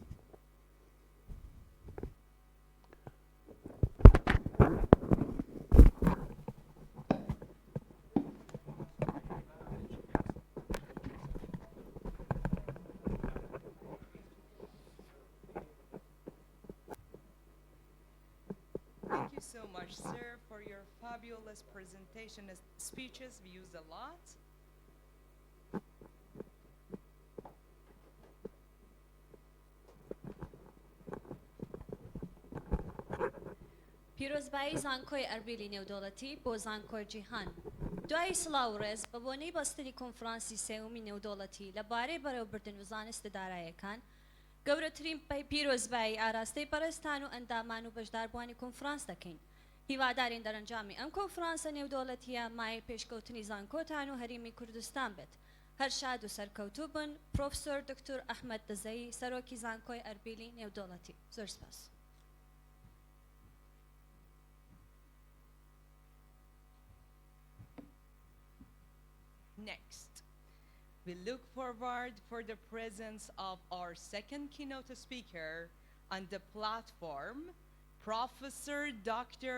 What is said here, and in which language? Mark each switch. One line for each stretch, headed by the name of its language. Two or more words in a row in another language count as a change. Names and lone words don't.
English: Thank you so much, sir, for your fabulous presentation and speeches. We used a lot.
Central Kurdish: پیرۆزبایی زانکۆی ئەربیلی نێودەوڵەتی بۆ زانکۆی جیهان. دوای سڵاو ڕێز بە بۆنەی بەستنی کۆنفرانسی سێوەمی نێودەوڵەتی لەبارەی بەڕێوەبردن و زانستە داراییەکان، گەورەترین پیرۆزبایی ئاراستەی پەرستان و ئەندامان و بەشداربووانی کۆنفرانس دەکەین. هیوادارین دەرەنجامی ئەم کۆنفرانسە نێودەوڵەتیە مایە پێشکەوتنی زانکۆتان و هەرێمی کوردستان بێت. هەر شاد و سەرکەوتوو بن. پرۆفسۆر دکتۆر ئەحمەد دزەیی، سەرۆکی زانکۆی ئەربیلی نێودەوڵەتی. زۆر سپاس.
English: Next, we look forward for the presence of our second keynote speaker on the platform, Professor Dr.